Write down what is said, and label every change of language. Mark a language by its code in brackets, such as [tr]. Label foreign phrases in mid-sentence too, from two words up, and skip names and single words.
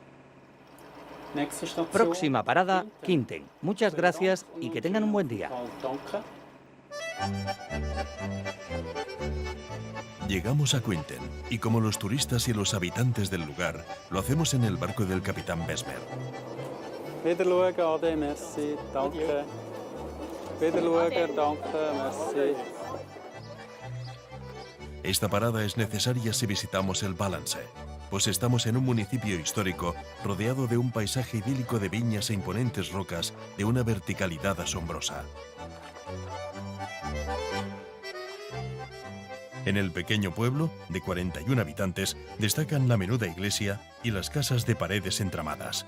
[es] Próxima parada, Quinten. Muchas gracias y que tengan un buen día. Llegamos a Quinten y como los turistas y los habitantes del lugar, lo hacemos en el barco del capitán Besmer. [gsw] Wiederschauen, Ade, merci, danke. Wiederschauen, danke, merci. [es] Esta parada es necesaria si visitamos el Walensee, pues estamos en un municipio histórico rodeado de un paisaje idílico de viñas e imponentes rocas de una verticalidad asombrosa. En el pequeño pueblo, de 41 habitantes, destacan la menuda iglesia y las casas de paredes entramadas.